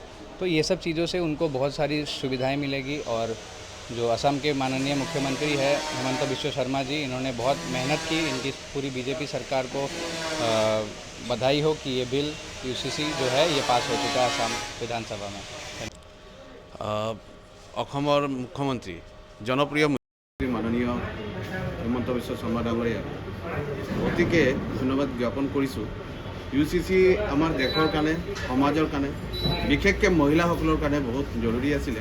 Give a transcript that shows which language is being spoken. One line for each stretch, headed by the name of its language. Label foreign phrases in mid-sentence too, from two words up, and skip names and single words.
Hindi: तो ये सब चीज़ों से उनको बहुत सारी सुविधाएं मिलेगी। और जो असम के माननीय मुख्यमंत्री है हेमंत बिश्व शर्मा जी, इन्होंने बहुत मेहनत की। इनकी पूरी BJP सरकार को बधाई हो कि ये बिल UCC जो है ये पास हो चुका है असम विधानसभा में।
Assamese: অসমৰ মুখ্যমন্ত্ৰী জনপ্ৰিয় মাননীয় হিমন্ত বিশ্ব শৰ্মা ডাঙৰীয়া অতিকে ধন্যবাদ জ্ঞাপন কৰিছোঁ। UCC আমাৰ দেশৰ কাৰণে, সমাজৰ কাৰণে, বিশেষকৈ মহিলাসকলৰ কাৰণে বহুত জৰুৰী আছিলে।